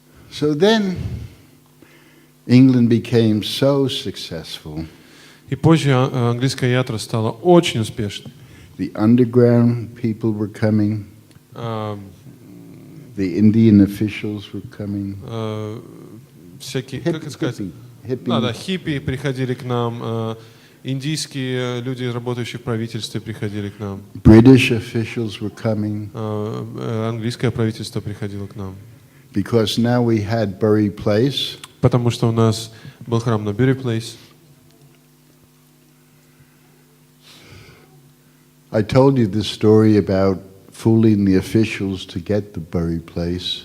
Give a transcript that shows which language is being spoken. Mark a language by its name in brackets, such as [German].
[English] So then, England became so successful. [Russian] И позже английская ятра стала очень успешной. [English] The underground people were coming. А, The Indian officials were coming. [Russian] Всякие, как это сказать? [English] Hippie. [Russian] Да, хиппи приходили к нам, индийские люди, работающие в правительстве, приходили к нам. [English] British officials were coming. [Russian] Английское правительство приходило к нам. [English] Because now we had Bury Place. [Russian] Потому что у нас был храм на Bury Place. [English] I told you this story about fooling the officials to get the Bury Place.